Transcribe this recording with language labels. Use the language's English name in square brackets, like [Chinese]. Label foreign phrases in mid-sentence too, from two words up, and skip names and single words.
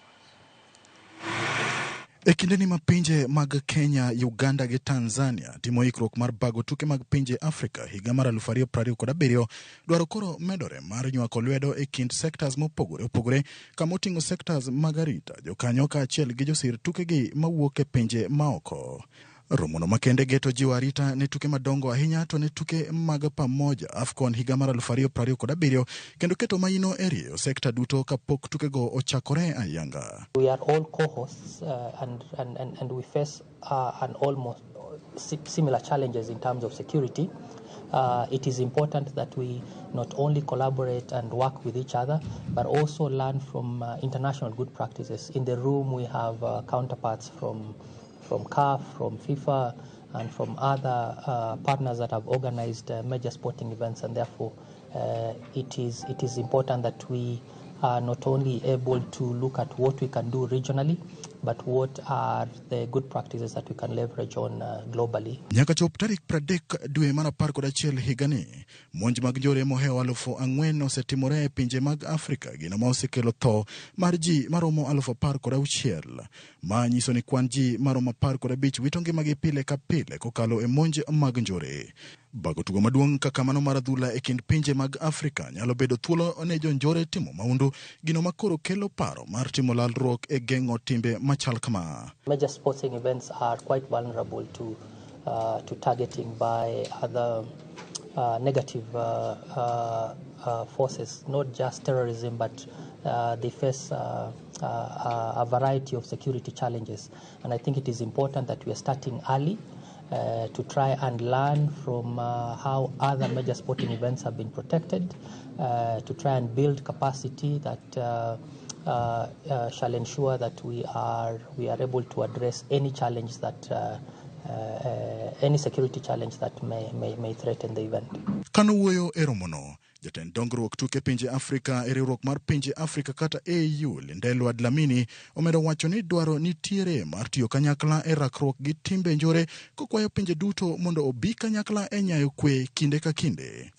[Luo (Kenya and Tanzania)] E kinde ni mapinje mag Kenya, Uganda gi Tanzania timo ikruok mar bago tuke mag pinje Afrika higa mar 2027 dwaro koro medore mar nywako lwedo e kind sectors mopogore kama oting'o sectors mag arita, jokanyo kaachiel gi josir tukegi mawuok e pinje maoko. Romono makende geto jiwo arita ne tuke madongo ahinya to ne tuke mag pamoja AFCON higa mar 2027 kendo keto maino e rieyo sekta duto kapok tukego ochakore ayanga. [English] We are all co-hosts and we face an almost similar challenges in terms of security. It is important that we not only collaborate and work with each other, but also learn from international good practices. In the room, we have counterparts from CAF, from FIFA, and from other partners that have organized major sporting events, and therefore it is important that we are not only able to look at what we can do regionally, but what are the good practices that we can leverage on globally. [Luo (Kenya and Tanzania)] Nyaka chop tarik 30 dwe mar 11 higani, monj mag njore mohewo 4,000 osetimore e pinje mag Afrika gino ma osekelo tho mar ji maromo 16,000 ma nyiso ni kwan ji maromo 15 wito ngimagi pile ka pile kokalo e monj mag njore. Bago tugo maduong' kaka mano mar adhula e kind pinje mag Afrika nyalo bedo thuolo ne jonjore timo maundu gino makoro kelo paro mar timo lalruok e geng'o timbe machal kama. [English] Major sporting events are quite vulnerable to targeting by other negative forces, not just terrorism, but they face a variety of security challenges. And I think it is important that we are starting early to try and learn from how other major sporting events have been protected, to try and build capacity that shall ensure that we are able to address any challenge that any security challenge that may threaten the event. [Luo (Kenya and Tanzania)] Kanuwoyo e romono, jatend dongruok tuke pinje Afrika e riwruok mar pinje Afrika kata AU Lindelo Dlamini omedo wacho ni dwaro nitiere mar tiyo kanyakla e rakruok gi timbe njore kokwayo pinje duto mondo obi kanyakla e nyayo kwe kinde ka kinde.